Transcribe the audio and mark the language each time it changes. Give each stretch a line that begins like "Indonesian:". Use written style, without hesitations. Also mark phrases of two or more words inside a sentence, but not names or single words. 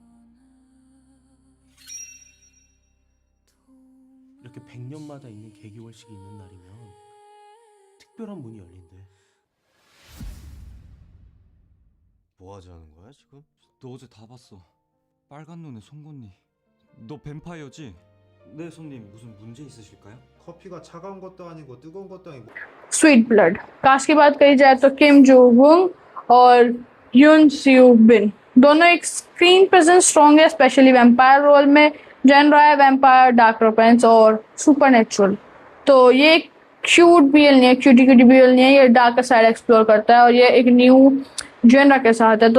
Korean: 이렇게 100년마다 있는 개기월식이 있는 날이면 특별한 문이 열린대. 뭐 하자는 거야 지금? 너 어제 다 봤어. 빨간 눈의 송곳니. 너 뱀파이어지? 네 손님, 무슨 문제 있으실까요? 커피가 차가운 것도 아니고 뜨거운 것도 아니고
Hindi: स्वीट ब्लड कास्ट की बात करी जाए तो किम जो वुंग और यून सियो बिन दोनों एक
English: screen presence strong
Hindi: है,
English: specially vampire role
Hindi: में। जॉनरा है वैम्पायर,
English: dark romance
Hindi: और सुपरनेचुरल। तो ये
English: cute BL
Hindi: नहीं है,
English: cutie BL
Hindi: नहीं है, ये
English: dark side explore
Hindi: करता है और ये एक
English: new genre
Hindi: के साथ है।